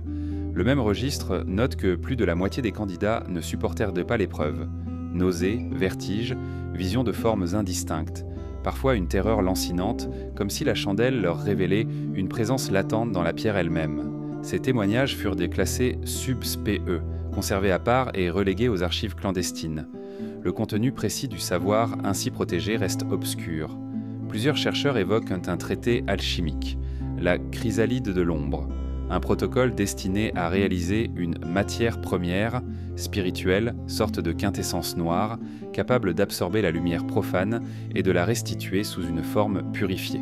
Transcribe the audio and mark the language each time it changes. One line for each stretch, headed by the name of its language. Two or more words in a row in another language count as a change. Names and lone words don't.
French: Le même registre note que plus de la moitié des candidats ne supportèrent pas l'épreuve. Nausées, vertiges, visions de formes indistinctes, parfois une terreur lancinante, comme si la chandelle leur révélait une présence latente dans la pierre elle-même. Ces témoignages furent déclassés sub-spe, conservés à part et relégués aux archives clandestines. Le contenu précis du savoir ainsi protégé reste obscur. Plusieurs chercheurs évoquent un traité alchimique, la chrysalide de l'ombre, un protocole destiné à réaliser une matière première, spirituelle, sorte de quintessence noire, capable d'absorber la lumière profane et de la restituer sous une forme purifiée.